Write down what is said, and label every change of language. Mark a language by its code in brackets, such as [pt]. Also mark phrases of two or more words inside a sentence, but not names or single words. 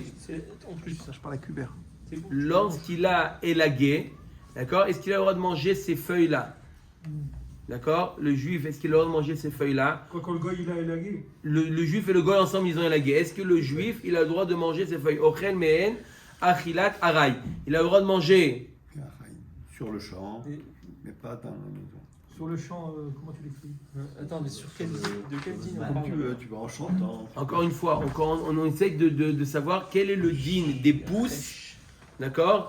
[fr] C'est en plus ça. Je parle à Kubert. C'est bon. Lorsqu'il a élagué, d'accord? Est-ce qu'il a le droit de manger ces feuilles-là? D'accord? Le juif, est-ce qu'il a le droit de manger ces feuilles-là? Quand le gars il a élagué. Le juif et le goy ensemble, ils ont élagué. Est-ce que le juif, il a le droit de manger ces feuilles? [he] אוכל מהן, אכילת עראי. [fr] Il a le droit de manger Sur le champ, mais pas dans la maison. Sur le champ, comment tu l'écris? Attends, mais sur quel de quel dîner on Comme parle? tu veux en chantant. Encore une fois, on essaye de savoir quel est le din des pousses, d'accord?